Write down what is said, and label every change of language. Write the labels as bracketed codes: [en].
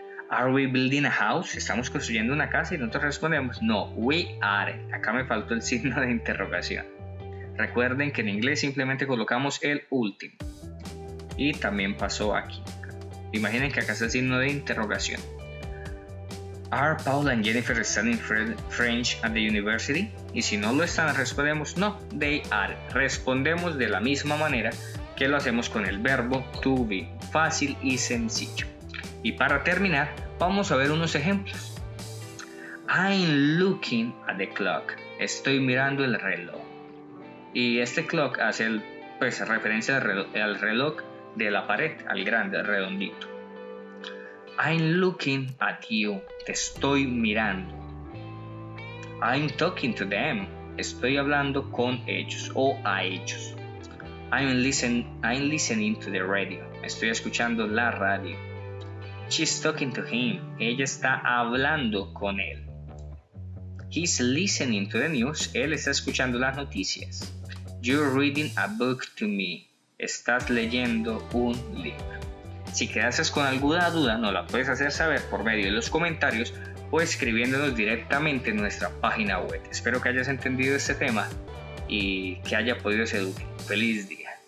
[en] Are we building a house? [es] ¿Estamos construyendo una casa? Y nosotros respondemos no, [en] we aren't. [es] Acá me faltó el signo de interrogación. Recuerden que en inglés simplemente colocamos el último. Y también pasó aquí. Imaginen que acá está el signo de interrogación. [en] Are Paul and Jennifer studying French at the university? [es] Y si no lo están, respondemos no, [en] they are. [es] Respondemos de la misma manera que lo hacemos con el verbo to be. Fácil y sencillo. Y para terminar, vamos a ver unos ejemplos. [en] I'm looking at the clock. [es] Estoy mirando el reloj. Y este clock hace referencia al reloj de la pared, al grande, al redondito. [en] I'm looking at you. [es] Te estoy mirando. [en] I'm talking to them. [es] Estoy hablando con ellos o a ellos. [en] I'm listening to the radio. [es] Estoy escuchando la radio. [en] She's talking to him. [es] Ella está hablando con él. [en] He's listening to the news. [es] Él está escuchando las noticias. [en] You're reading a book to me. [es] Estás leyendo un libro. Si quedas con alguna duda, nos la puedes hacer saber por medio de los comentarios o escribiéndonos directamente en nuestra página web. Espero que hayas entendido este tema y que haya podido ser útil. Feliz día.